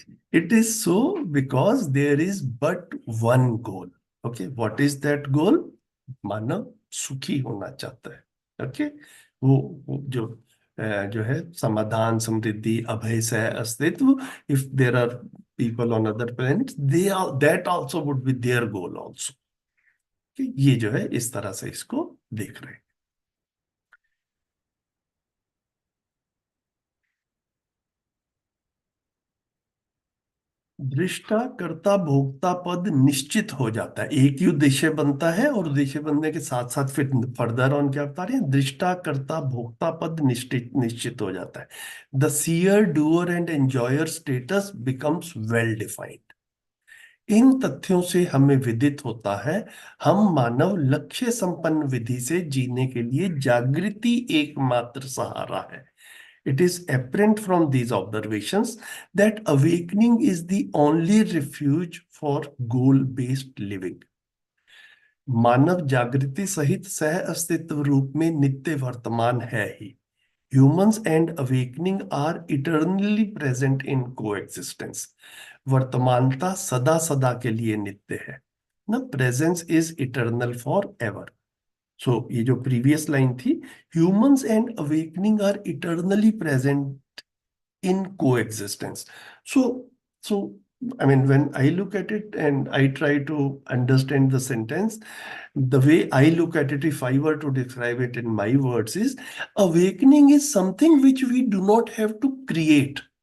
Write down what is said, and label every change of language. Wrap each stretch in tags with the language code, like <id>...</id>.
<en>It is so because there is but one goal. Okay, what is that goal?</en> <hi>मानव सुखी होना चाहता है. Okay, वो जो है समाधान, समृद्धि, अभय, सह अस्तित्व.</hi> <en>If there are people on other planets, that also would be their goal also.</en> <hi>Okay, ये जो है इस तरह से इसको देख रहे हैं. दृष्टा कर्ता भोक्ता पद निश्चित हो जाता है. एक ही उद्देश्य बनता है और उद्देश्य बनने के साथ साथ फिर</hi> <en>further on</en> <hi>क्या बता रहे हैं? दृष्टा कर्ता भोक्ता पद निश्चित हो जाता है.</hi> <en>The seer doer and enjoyer status becomes well defined.</en> <hi>इन तथ्यों से हमें विदित होता है हम मानव लक्ष्य संपन्न विधि से जीने के लिए जागृति एकमात्र सहारा है.</hi> <en>It is apparent from these observations that awakening is the only refuge for goal-based living.</en> <hi>मानव जागृति सहित सह अस्तित्व रूप में नित्य वर्तमान है ही.</hi> <en>Humans and awakening are eternally present in coexistence.</en> <hi>वर्तमानता सदा सदा के लिए नित्य है.</hi> <en>ना, presence is eternal forever. So</en> <hi>ये जो</hi> <en>previous line</en> <hi>थी,</hi> <en>humans and awakening are eternally present in coexistence. So I mean, when I look at it and I try to understand the sentence, the way I look at it, if I were to describe it in my words, is awakening is something which we do not have to create.</en>